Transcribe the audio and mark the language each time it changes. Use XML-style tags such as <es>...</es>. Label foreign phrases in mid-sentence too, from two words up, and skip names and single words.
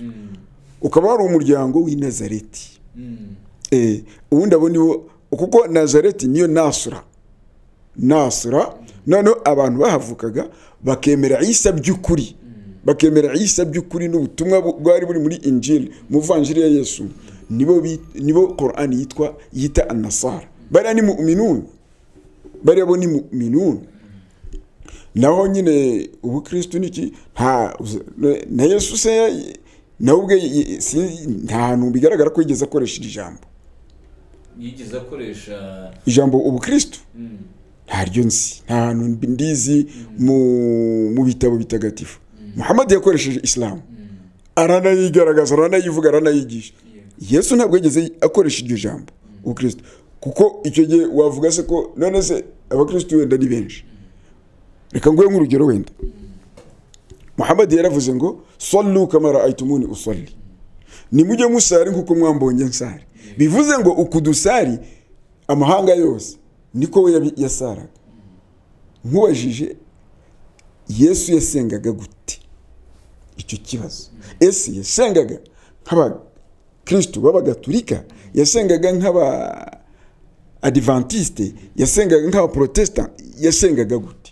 <rw>Ukaba wari umuryango w'i Nazareti. Ubundi abo nibo, kuko Nazareti niyo Nasra. None abantu bahavukaga bakemera Isa by'ukuri, bakemera Isa by'ukuri n'ubutumwa bwari buri muri Injili mu vanjiri ya Yesu, nibo Qur'an yita an-nasara. Bari ni mu'minun, bari abo ni mu'minun. Naho nyine ubukristo niki na Yesu se nawe ubwe nta hantu bigaragara ko yigeze akoresha ijambo, yigeze akoresha ijambo ubukristo. Ntaryo nzi, nta hantu ndizi mu bitabo bitagatifu. Muhammad yakoresheje Islam, aranayigaragaza, aranayivuga, aranayigisha. Yesu ntabwo yigeze akoresha iryo jambo ubukristo, kuko icyo gihe wavuga se ko none se abakristo wenda ni benshi. Reka nguhe nk'urugero wenda. Muhammad yaravuze ngo</rw> <ar>صلوا كما رأيتموني أصلي,</ar> <rw>nimujye musari nkuko mwambonye nsari. Bivuze ngo ukudusari amahanga yose niko we yasaraga. Nkubajije Yesu yasengaga gute? Icyo kibazo. Ese yasengaga nk'aba Kristo b'abagatulika, yasengaga nk'aba Adventiste, yasengaga nk'aba Protestant, yasengaga gute?</rw>